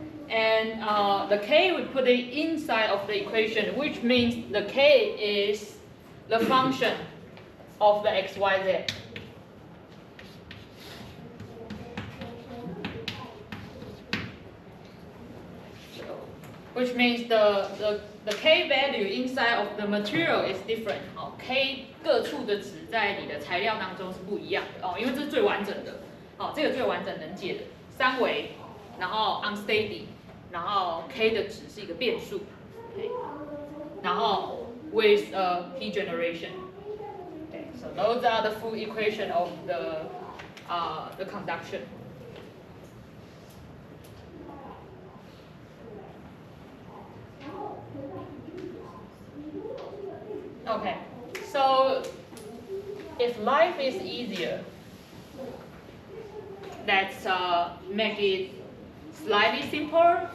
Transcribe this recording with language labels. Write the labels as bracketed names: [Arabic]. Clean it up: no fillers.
[English] And the K we put it inside of the equation, which means the K is the function of the x, y, z. Which means the K value inside of the material is different. [Chinese] K 各处的值在你的材料当中是不一样的因为这是最完整的。这个最完整能解的三维，然后 unsteady， 然后 K 的值是一个变数，然后 [English] with heat generation. So those are the full equation of the conduction. Okay, So if life is easier, let's make it slightly simpler.